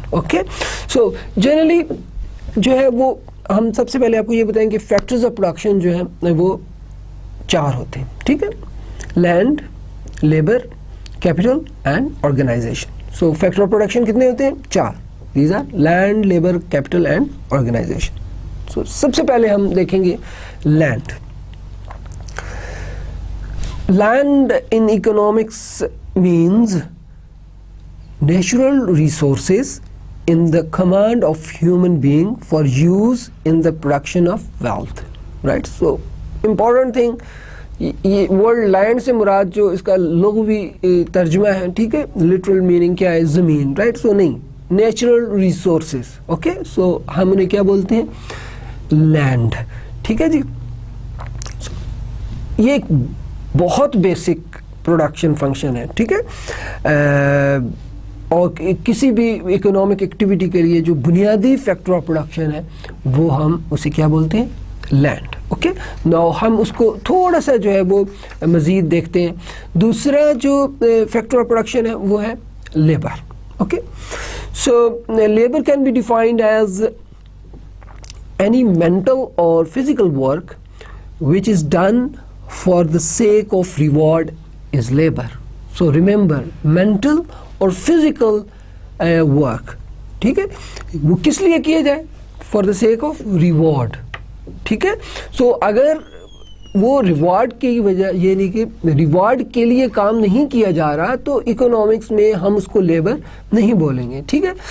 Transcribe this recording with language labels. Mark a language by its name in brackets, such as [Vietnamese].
[Urdu] Okay, so generally جو ہے وہ ہم سب سے پہلے آپ کو یہ بتائیں کہ فیکٹرز آف پروڈکشن جو ہے وہ 4 ہوتے ہیں, ٹھیک ہے. [English] Land, labour, capital and organisation. So factor of production [Urdu] کتنے ہوتے ہیں؟ [English] 4. These are land, labour, capital and organisation. [Urdu] سو سب سے پہلے ہم دیکھیں گے land. [English] Land in economics means natural resources in the command of human being for use in the production of wealth, right? So important thing, [Urdu] یہ word land سے مراد جو اس کا لغوی ترجمہ ہے, ٹھیک ہے, لٹرل میننگ کیا ہے؟ زمین, رائٹ؟ سو نہیں, نیچرل ریسورسز. اوکے, سو ہم انہیں کیا بولتے ہیں؟ لینڈ, ٹھیک ہے جی. یہ ایک بہت بیسک پروڈکشن فنکشن ہے, ٹھیک ہے. اور کسی بھی اکنامک ایکٹیویٹی کے لیے جو بنیادی فیکٹر آف پروڈکشن ہے وہ ہم اسے کیا بولتے ہیں؟ لینڈ. اوکے, ناؤ ہم اس کو تھوڑا سا جو ہے وہ مزید دیکھتے ہیں. دوسرا جو فیکٹر آف پروڈکشن ہے وہ ہے labour. [English] Okay, so labour can be defined as any mental or physical work which is done for the sake of reward is labor. [Urdu] So remember, mental اور فزیکل ورک, ٹھیک ہے, وہ کس لیے کیے جائے؟ [English] for the sake of reward, [Urdu] ٹھیک ہے. سو اگر وہ ریوارڈ کی وجہ, یعنی کہ ریوارڈ کے لیے کام نہیں کیا جا رہا, تو اکنامکس میں ہم اس کو لیبر نہیں بولیں گے, ٹھیک ہے.